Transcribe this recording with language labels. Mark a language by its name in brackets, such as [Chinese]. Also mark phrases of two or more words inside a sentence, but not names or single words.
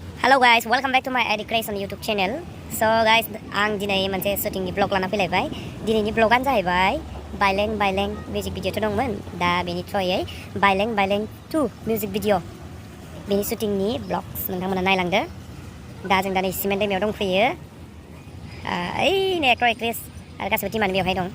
[English] Hello guys, welcome back to my Edit Creation YouTube channel. So guys, [Bodo] आं दिनै मोनसे शूटिंनि ब्लग लाना फैलायबाय. दिनैनि ब्लगानो जाहैबाय बाइलें [English] music video' [Bodo] थ' दंमोन. दा बेनि थ्रुयै बाइलें 2 [English] music video' [Bodo] बेनि शूटिंनि ब्लग्स नोंथांमोना नायलांदो. दा जों दा नै सिमेन दैमायाव दंफैयो. ओइनै [English] actor actress [Bodo] आरो गासिबो टिमानो बेवहाय दं.